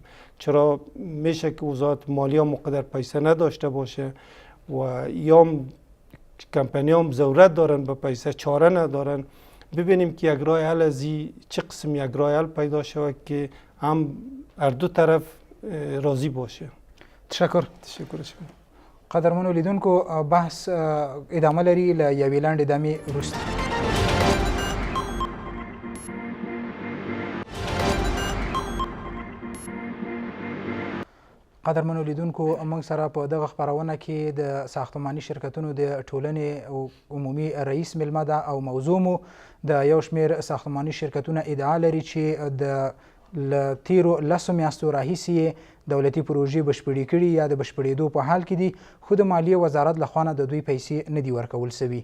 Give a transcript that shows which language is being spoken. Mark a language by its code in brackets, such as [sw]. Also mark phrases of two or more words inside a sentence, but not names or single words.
[fa] چرا میشه که وزارت مالیه مقدر پیسه نداشته باشه و یا کمپنی هم ضرورت دارن به پیسه، چاره ندارن. ببینیم که یک راه حل از چه قسم یک راه حل پیدا شود که هم هر دو طرف راضی باشه. تشکر شما. [ps] قدرمنو لیدونکو، بحث ادامه لري له یوې لنډې دمې وروسته. قدرمنو لیدونکو، موږ سره په دغه خپرونه کې د ساختماني شرکتونو د ټولنې عمومي رئیس میلمه ده او موضوع مو د یو شمېر ساختماني شرکتونه ادعا لري چې د له تیرو لسو میاشتو راهیسې دولتي پروژې بشپړې کړي یا د بشپړېدو په حال کې دي، خو د مالیې وزارت لخوا نه د دوی پیسې نه دي ورکول سوي.